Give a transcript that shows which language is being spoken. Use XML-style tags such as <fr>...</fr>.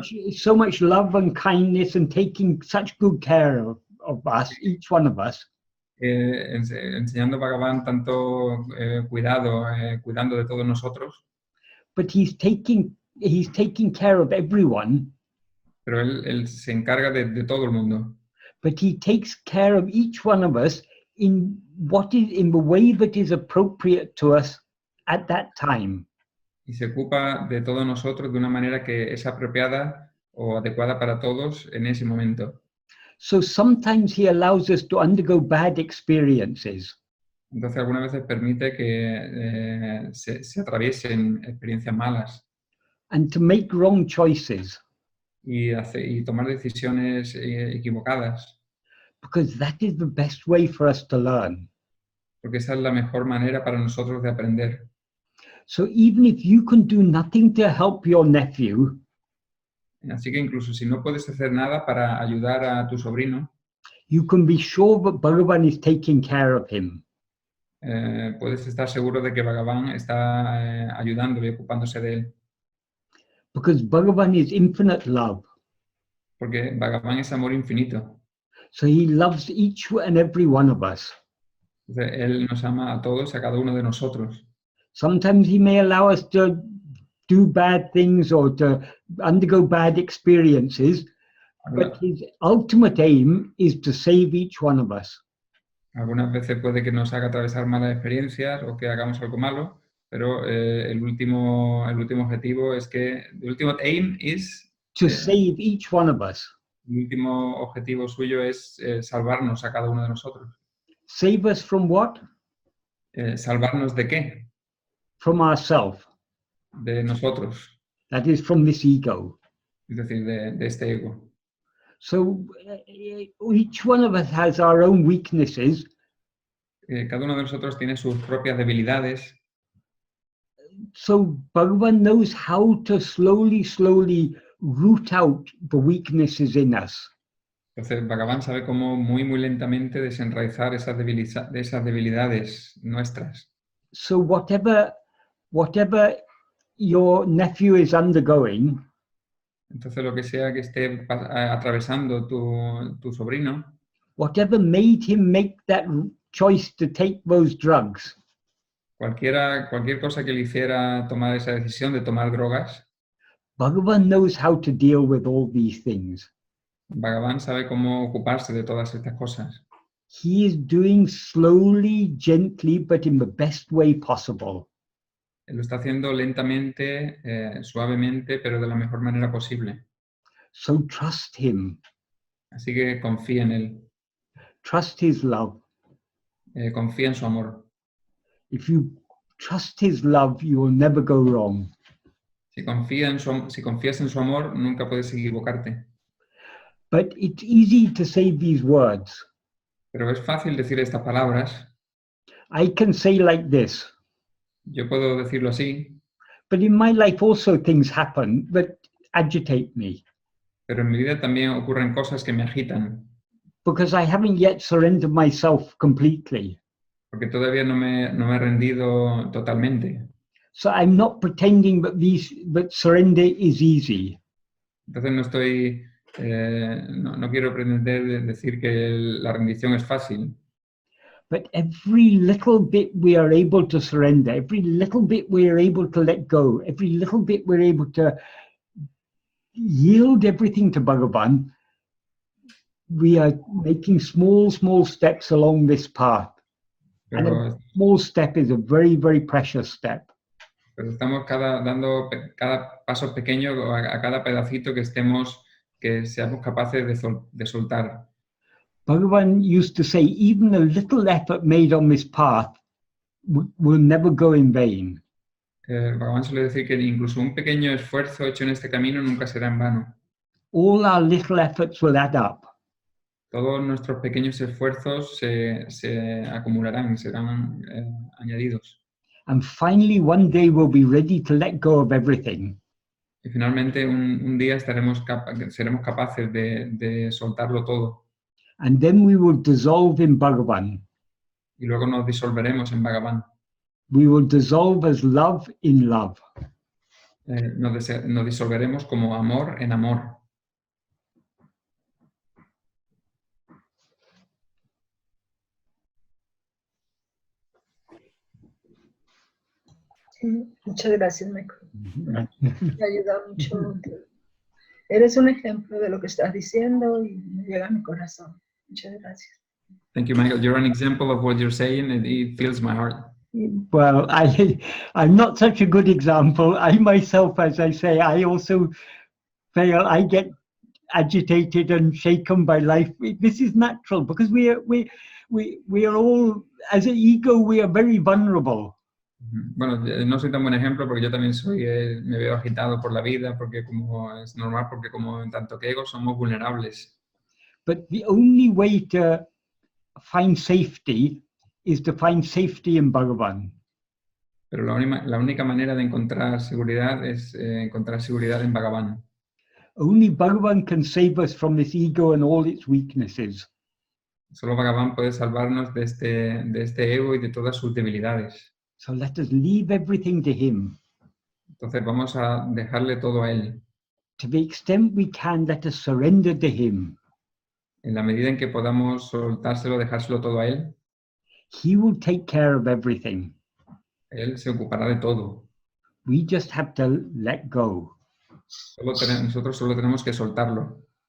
<en>so much love and kindness and taking such good care of us, each one of us.</en> <es>enseñando a Bhagavan tanto cuidando de todos nosotros,</es> <en>But he's taking care of everyone.</en> <es>pero él se encarga de todo el mundo.</es> <en>But he takes care of each one of us in the way that is appropriate to us at that time.</en> <es>Y se ocupa de todos nosotros de una manera que es apropiada o adecuada para todos en ese momento.</es> <en>So sometimes he allows us to undergo bad experiences.</en> <es>Entonces algunas veces permite que se atraviesen experiencias malas</es> <en>And to make wrong choices,</en> <es>y tomar decisiones equivocadas,</es> <en>because that is the best way for us to learn.</en> <es>porque esa es la mejor manera para nosotros de aprender.</es> <en>So even if you can do nothing to help your nephew,</en> <es>Así que incluso si no puedes hacer nada para ayudar a tu sobrino,</es> <en>you can be sure that Bhagavan is taking care of him.</en> <es>puedes estar seguro de que Bhagavan está ayudándole y ocupándose de él.</es> <en>Because Bhagavan is infinite love.</en> <es>Porque Bhagavan es amor infinito.</es> <en>So he loves each and every one of us.</en> <es>Entonces, él nos ama a todos y a cada uno de nosotros.</es> <en>Sometimes he may allow us to do bad things or to undergo bad experiences, but his ultimate aim is to save each one of us.</en> <es>Algunas veces puede que nos haga atravesar malas experiencias o que hagamos algo malo, pero el último objetivo es que</es> <en>the ultimate aim is To save each one of us.</en> <es>el último objetivo suyo es salvarnos a cada uno de nosotros.</es> <en>Save us from what?</en> <es>¿Salvarnos de qué?</es> <en>From ourselves.</en> <es>De nosotros,</es> <en>That is from this ego.</en> <es>es decir, de este ego.</es> <en>So each one of us has our own weaknesses.</en> <es>Cada uno de nosotros tiene sus propias debilidades.</es> <en>So Bhagavan knows how to slowly root out the weaknesses in us.</en> <es>Entonces, Bhagavan sabe cómo muy lentamente desenraizar esas debilidades nuestras.</es> <en>So whatever your nephew is undergoing,</en> <es>Entonces, lo que sea que esté atravesando tu sobrino,</es> <en>whatever made him make that choice to take those drugs,</en> <es>cualquier cosa que le hiciera tomar esa decisión de tomar drogas,</es> <en>Bhagavan knows how to deal with all these things.</en> <es>Bhagavan sabe cómo ocuparse de todas estas cosas.</es> <en>He is doing slowly, gently, but in the best way possible.</en> <es>Él lo está haciendo lentamente, suavemente, pero de la mejor manera posible.</es> <en>So trust him,</en> <es>Así que confía en él,</es> <en>trust his love.</en> <es>confía en su amor.</es> <en>If you trust his love, you will never go wrong.</en> <es>Si confías en su amor, nunca puedes equivocarte.</es> <en>But it's easy to say these words.</en> <es>Pero es fácil decir estas palabras.</es> <en>I can say like this,</en> <es>Yo puedo decirlo así,</es> <en>but in my life also things happen that agitate me</en> <es>pero en mi vida también ocurren cosas que me agitan,</es> <en>because I haven't yet surrendered myself completely.</en> <es>porque todavía no me he rendido totalmente.</es> <en>So I'm not pretending that surrender is easy.</en> <es>Entonces no quiero pretender decir que la rendición es fácil,</es> <en>But every little bit we are able to surrender, every little bit we are able to let go, every little bit we're able to yield everything to Bhagavan, we are making small, small steps along this path. And</en> <es>pero,</es> <en>a small step is a very, very precious step.</en> <es>pero estamos dando cada paso pequeño a cada pedacito que seamos capaces de soltar.</es> <en>Bhagavan used to say, even a little effort made on this path will never go in vain.</en> <es>Bhagavan suele decir que incluso un pequeño esfuerzo hecho en este camino nunca será en vano.</es> <en>All our little efforts will add up.</en> <es>Todos nuestros pequeños esfuerzos se acumularán, serán añadidos.</es> <en>And finally, one day we'll be ready to let go of everything.</en> <es>Y finalmente un día seremos capaces de soltarlo todo.</es> <en>And then we will dissolve in Bhagavan.</en> <es>Y luego nos disolveremos en Bhagavan.</es> <en>We will dissolve as love in love.</en> <es>Nos disolveremos como amor en amor. Muchas gracias, Michael. Me ha ayudado mucho. Eres un ejemplo de lo que estás diciendo y me llega a mi corazón. Muchas gracias.</es> <en>Thank you, Michael. You're an example of what you're saying, and it fills my heart. Well, I'm not such a good example. I myself, as I say, I also fail. I get agitated and shaken by life. This is natural because we are all, as an ego, we are very vulnerable.</en> <es>Bueno, no soy tan buen ejemplo porque yo también me veo agitado por la vida, porque como es normal, porque como en tanto que ego somos vulnerables.</es> <en>But the only way to find safety is to find safety in Bhagavan.</en> <es>Pero la única manera de encontrar seguridad es encontrar seguridad en Bhagavan.</es> <en>Only Bhagavan can save us from this ego and all its weaknesses.</en> <es>Solo Bhagavan puede salvarnos de este ego y de todas sus debilidades.</es> <en>So let us leave everything to him.</en> <es>Entonces vamos a dejarle todo a él.</es> <en>To the extent we can, let us surrender to him.</en> <es>En la medida en que podamos soltárselo, dejárselo todo a él,</es> <en>He will take care of everything.</en> <es>él se ocupará de todo.</es> <en>We just have to let go.</en> <es>Nosotros solo tenemos que soltarlo.</es>